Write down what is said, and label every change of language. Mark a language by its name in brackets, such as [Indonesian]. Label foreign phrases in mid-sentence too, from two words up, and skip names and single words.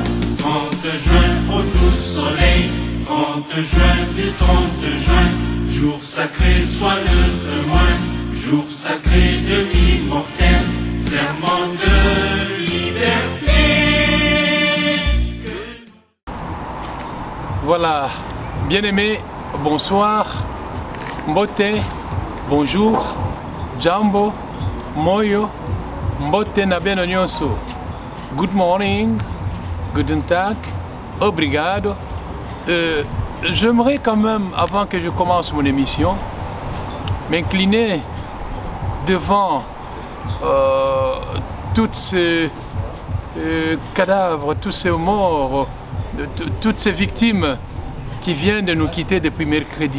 [French] 30 juin, au doux soleil, 30 juin du 30 juin, jour sacré soit le témoin, jour sacré de l'immortel, serment de liberté. Voilà, bien-aimés, bonsoir, mbote, bonjour, [Lingala] jambo, moyo, mbote na beno nyonso. [English] Good morning, [German] guten tag, [Portuguese] obrigado. [French] J'aimerais quand même, avant que je commence mon émission, m'incliner devant tous ces cadavres, tous ces morts, toutes ces victimes qui viennent de nous quitter depuis mercredi.